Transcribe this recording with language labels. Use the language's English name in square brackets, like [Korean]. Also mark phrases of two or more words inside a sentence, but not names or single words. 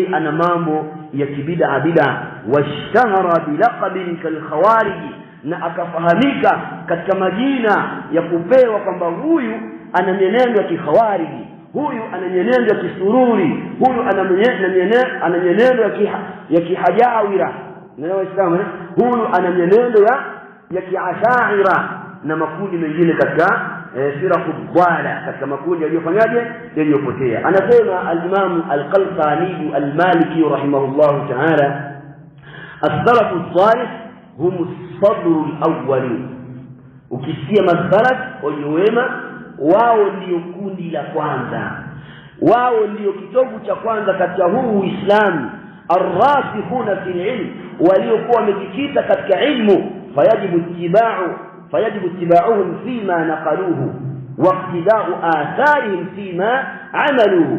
[Swahili] ana mambo ya kibid'a [Arabic] واشتهر بلقب كالخوارج, [Swahili] na akafahamika katika majina ya kupewa kwamba huyu ana mwenendo ya kikhawariji, huyu ana mwenendo ya kisururi, huyu ana mwenendo ya kihajawira, na Waislamu huyu ana mwenendo ya kiashaira, na makundi mengine katika [Arabic] فرق ضالة, [Swahili] katika makundi yaliyofanyaje, yaliyopotea. [Arabic] Anasema الإمام القلقاني المالكي رحمه الله تعالى، السلف الصالح هم الصدر الأول. [Swahili] Ukisikia masalaf waliowema, wao ndio kundi la kwanza, wao ndio kitovu cha kwanza katika huu Uislamu. [Arabic] الراسخون في العلم, [Swahili] waliokuwa wamejikita katika ilmu, [Arabic] فيجب اتباعهم فيما نقلوه واقتداء آثارهم فيما عملوه,